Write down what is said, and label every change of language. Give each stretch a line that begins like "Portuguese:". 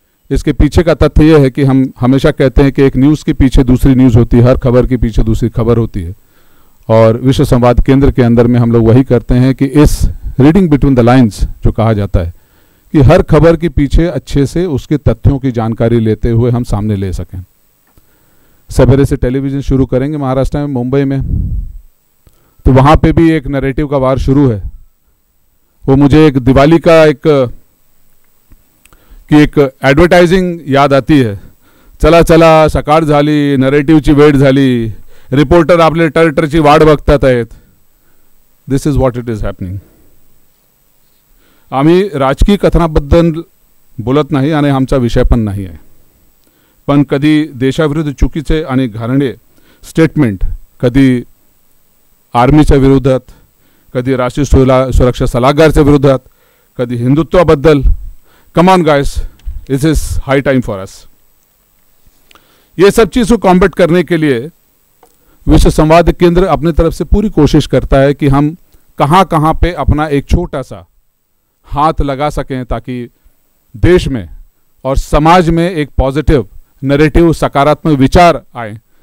Hindi: इसके पीछे का तथ्य यह है कि हम हमेशा कहते हैं कि एक न्यूज़ के पीछे दूसरी न्यूज़ होती है, हर खबर के पीछे दूसरी खबर होती है, और विश्व संवाद केंद्र के अंदर में हम लोग वही करते हैं कि इस
English: reading between the lines
Hindi: जो कहा जाता है कि हर खबर के पीछे अच्छे से उसके तथ्यों की जानकारी लेते हुए हम सामने ले सकें. सवेरे से टेलीविज़न शुरू करेंगे महाराष्ट्र में, मुंबई में, तो वहाँ पे भी एक नैरेटिव का वार शुरू है. वो मुझे एक दिवाली का एक ॲडव्हर्टायझिंग याद आती है.
Marathi: चला चला सकाळ झाली, नरेटिव्हची वेळ झाली, रिपोर्टर आपले टरटरची वाट बघतात आहेत.
English: This is what it is happening.
Marathi: आम्ही राजकीय कथनाबद्दल बोलत नाही आणि आमचा विषय पण नाही आहे, पण कधी देशाविरुद्ध चुकीचे आणि घाणेरडे स्टेटमेंट, कधी आर्मीच्या विरोधात, कधी राष्ट्रीय सुरक्षा सल्लागारच्या विरोधात, कधी हिंदुत्वाबद्दल,
English: Come on guys, this is high time for us.
Hindi: ये सब चीज़ को कॉम्बैट करने के लिए विश्व संवाद केंद्र अपनी तरफ से पूरी कोशिश करता है कि हम कहाँ कहाँ पे अपना एक छोटा सा हाथ लगा सकें ताकि देश में और समाज में एक पॉजिटिव नैरेटिव, सकारात्मक विचार आए।